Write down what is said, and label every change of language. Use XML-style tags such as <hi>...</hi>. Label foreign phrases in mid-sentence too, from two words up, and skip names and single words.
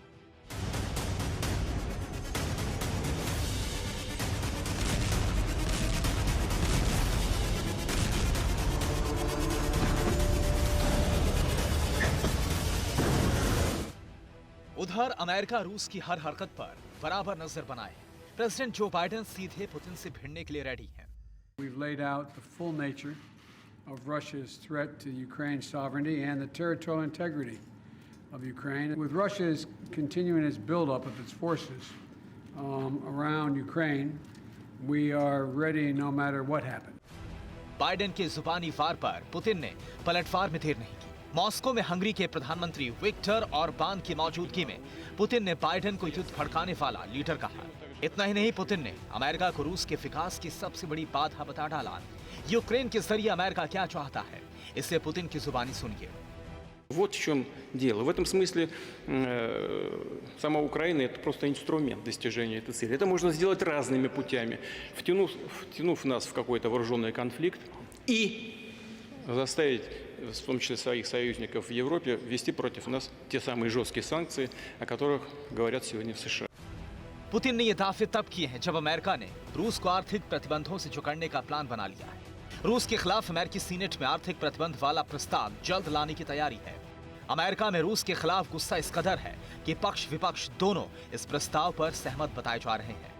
<hi>उधर अमेरिका रूस की हर हरकत पर बराबर नजर बनाए प्रेसिडेंट जो बाइडेन सीधे पुतिन से भिड़ने के लिए रेडी हैं।</hi> <en>We've laid out the full nature of Russia's threat to Ukraine's sovereignty and the territorial integrity of Ukraine. With Russia's continuing its buildup of its forces around Ukraine, we are ready no matter what happens.</en> <hi>बाइडेन के जुबानी वार पर पुतिन ने पलटवार में देर नहीं की। मॉस्को में हंगरी के प्रधानमंत्री विक्टर ऑरबान की मौजूदगी में पुतिन ने बाइडेन को युद्ध भड़काने वाला लीडर कहा। इतना ही नहीं, पुतिन ने अमेरिका को रूस के विकास की सबसे बड़ी बाधा बता डाला। यूक्रेन के जरिए अमेरिका क्या चाहता है, इसे पुतिन की जुबानी सुनिए।</hi> <ru>Вот в чем дело. В этом смысле сама Украина – это просто инструмент достижения этой цели. Это можно сделать разными путями, втянув нас в какой-то вооруженный конфликт и заставить, в том числе своих союзников в Европе, ввести против нас те самые жесткие санкции, о которых говорят сегодня в США.</ru> <hi>पुतिन ने ये दावे तब किए हैं जब अमेरिका ने रूस को आर्थिक प्रतिबंधों से जकड़ने का प्लान बना लिया है। रूस के खिलाफ अमेरिकी सीनेट में आर्थिक प्रतिबंध वाला प्रस्ताव जल्द लाने की तैयारी है। अमेरिका में रूस के खिलाफ गुस्सा इस कदर है कि पक्ष विपक्ष दोनों इस प्रस्ताव पर सहमत बताए जा रहे हैं।</hi>